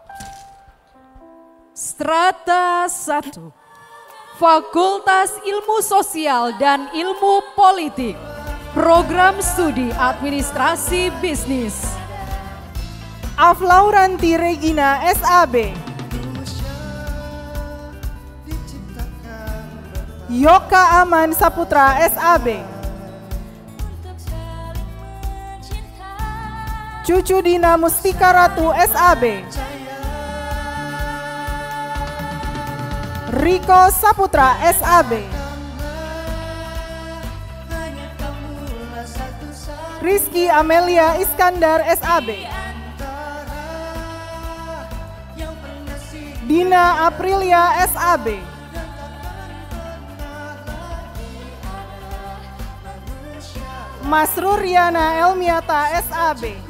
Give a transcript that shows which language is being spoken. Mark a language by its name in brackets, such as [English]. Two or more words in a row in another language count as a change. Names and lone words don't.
[Indonesian] Strata 1, Fakultas Ilmu Sosial dan Ilmu Politik. Program Studi Administrasi Bisnis. Aflauranti Regina SAB. Yoka Aman Saputra SAB. Cucu Dina Mustika Ratu SAB. Riko Saputra SAB. Rizky Amelia Iskandar SAB. Dina Aprilia SAB. Mas Ruriana Elmiata SAB.